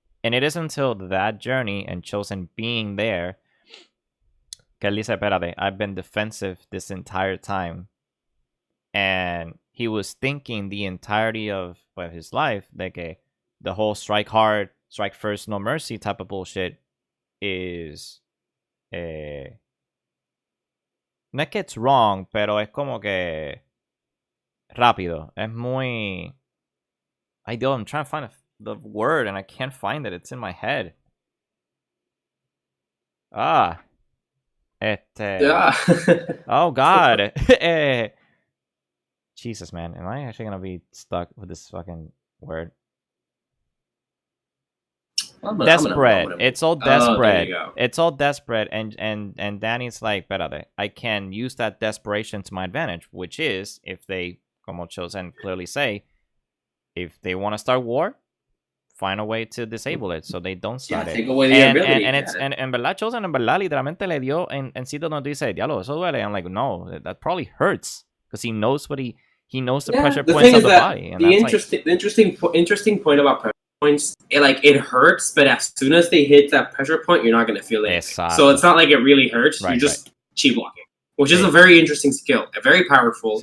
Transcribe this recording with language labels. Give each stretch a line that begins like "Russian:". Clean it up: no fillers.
English: And it is until that journey and Chosen being there que él dice, espérate, I've been defensive this entire time. And he was thinking the entirety of his life that the whole strike hard, strike first, no mercy type of bullshit is...
Spanish: no es que it's wrong, pero es como que rápido. Es muy...
English: I'm trying to find the word and I can't find it. It's in my head. Yeah. Oh, God. Jesus, man. Am I actually going to be stuck with this fucking word? Desperate. It's all desperate. It's all desperate. And Danny's like, espérate, I can use that desperation to my advantage, which is, if they, como Chosen clearly say, if they want to start war, find a way to disable it so they don't start it. Take away the ability.
Spanish: And it's en verdad, Chosen en verdad literalmente le dio en sitio donde dice, diablo, eso duele.
English: I'm like, no, that probably hurts because he knows what he knows the pressure points of the body. And the interesting point about pressure points, it hurts, but as soon as they hit that pressure point, you're not going to feel it. So it's not like it really hurts. You're just chi blocking, which is a very interesting skill, very powerful.